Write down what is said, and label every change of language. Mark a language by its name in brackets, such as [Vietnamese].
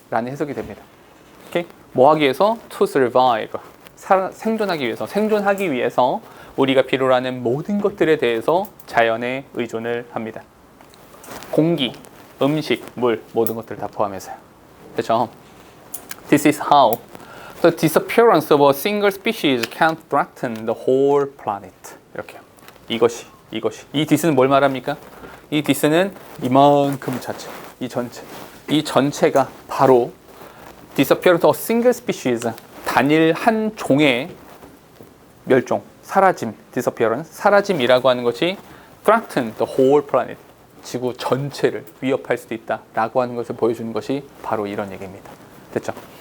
[Korean] 라는 해석이 됩니다. 오케이? 뭐 하기 위해서? [English] To survive. [Korean] 생존하기 위해서 우리가 필요로 하는 모든 것들에 대해서 자연에 의존을 합니다. 공기, 음식, 물 모든 것들 다 포함해서요. 그렇죠? [English] This is how the disappearance of a single species can threaten the whole planet. [Korean] 이렇게요. 이것이 이 this는 뭘 말합니까? 이 this는 이만큼 자체, 이 전체가 바로 [English] disappearance of a single species, [Korean] 단일 한 종의 멸종, 사라짐, disappearance, 사라짐이라고 하는 것이 [English] threaten the whole planet, [Korean] 지구 전체를 위협할 수도 있다라고 하는 것을 보여주는 것이 바로 이런 얘기입니다. 됐죠?